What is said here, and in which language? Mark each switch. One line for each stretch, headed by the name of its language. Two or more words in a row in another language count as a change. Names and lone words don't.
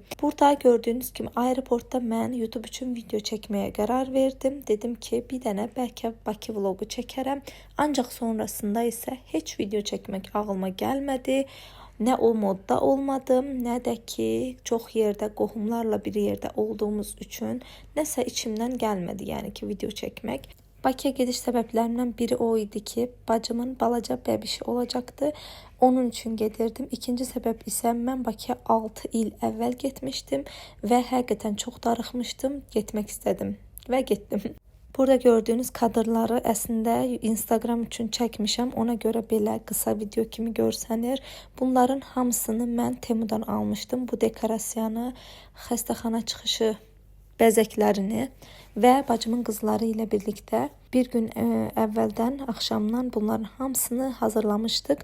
Turkish: Burada gördüğünüz gibi aeroportda ben YouTube için video çekmeye karar verdim. Dedim ki
Azerbaijani: bir dənə
Turkish: belki Bakı vlogu çekerim. Ancak sonrasında ise hiç video çekmek ağlıma gelmedi. Ne o modda olmadım, ne de ki çok yerde qohumlarla bir yerde olduğumuz üçün
Azerbaijani: nəsə içimdən gəlmədi, yəni ki
Turkish: video çekmek. Bakıya gediş sebeplerimden biri o idi ki bacımın balaca bebişi olacaktı.
Azerbaijani: Onun için gedirdim.
Turkish: İkinci sebep ise ben Bakıya 6 il evvel gitmiştim ve hakikaten çok darıxmışdım. Gitmek istedim ve gittim.
Azerbaijani: Burada gördüğünüz kadrları əslində Instagram üçün çəkmişəm. Ona görə belə qısa video kimi görsənir. Bunların hamısını mən Temu'dan almışdım. Bu dekorasiyanı, xəstəxana çıxışı bəzəklərini və bacımın qızları ilə birlikdə bir gün əvvəldən axşamdan bunların hamısını hazırlamışdıq.